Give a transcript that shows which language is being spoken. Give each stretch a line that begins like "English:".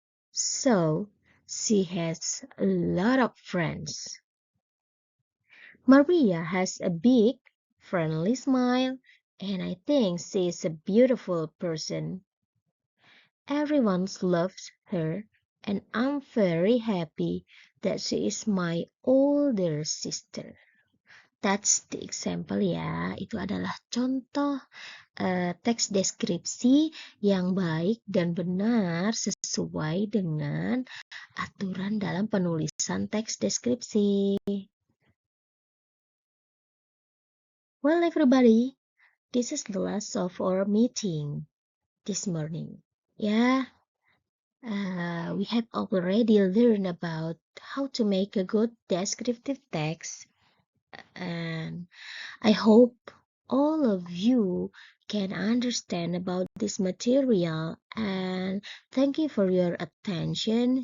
English: So, she has a lot of friends. Maria has a big, friendly smile, and I think she is a beautiful person. Everyone loves her, and I'm very happy that she is my older sister. That's the example ya.
Indonesian: Itu adalah contoh teks deskripsi yang baik dan benar sesuai dengan aturan dalam penulisan teks deskripsi.
English: Well, everybody, this is the last of our meeting this morning. Yeah, we have already learned about how to make a good descriptive text, and I hope all of you can understand about this material, and thank you for your attention.